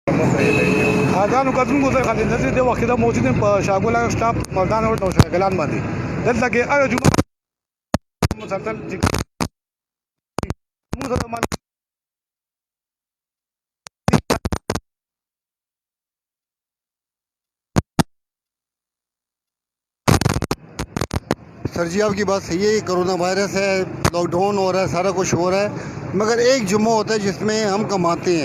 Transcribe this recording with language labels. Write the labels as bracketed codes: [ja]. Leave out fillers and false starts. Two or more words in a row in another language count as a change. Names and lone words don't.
[ps] اذان کتونکو ته خالد نصیر د وخت د موجود په شاګولا سټاپ مردان او شاګلان باندې دلته کې هغه جمعه مسلسل [ur] سر جی آپ کی بات صحیح ہے، کورونا وائرس ہے، لاک ڈاؤن ہو رہا ہے، سارا کچھ ہو رہا ہے، مگر ایک جمعہ ہوتا ہے جس میں ہم کماتے ہیں.